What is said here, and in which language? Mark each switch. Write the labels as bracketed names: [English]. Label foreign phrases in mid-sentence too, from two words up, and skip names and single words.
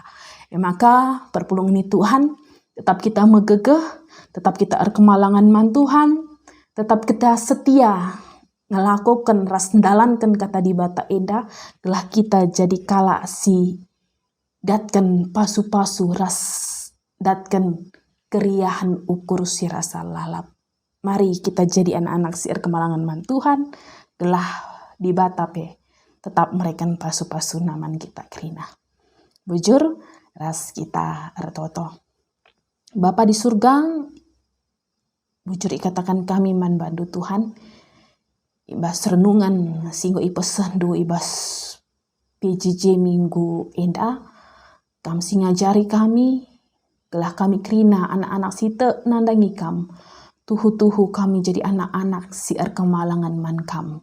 [Batak Karo] Maka perpulung ini Tuhan, tetap kita megegeh, tetap kita kemalangan man Tuhan, tetap kita setia ngelakukan ras dalankan kata di bata enda, telah kita jadi kala si datkan pasu-pasu ras datkan keriahan ukur si rasa lalap. Mari kita jadi anak-anak si kemalangan man Tuhan, telah di batape tetap mereka pasu-pasu naman kita kerina. Bujur ras kita ertoto. Bapa di surga, bujur ikatakan kami man bandu Tuhan, ibas renungan singgo ipesendu ibas PJJ minggu enda, kam singajari kami, gelah kami kerina anak-anak site nandangi kam, tuhu-tuhu kami jadi anak-anak si kemalangan man kam.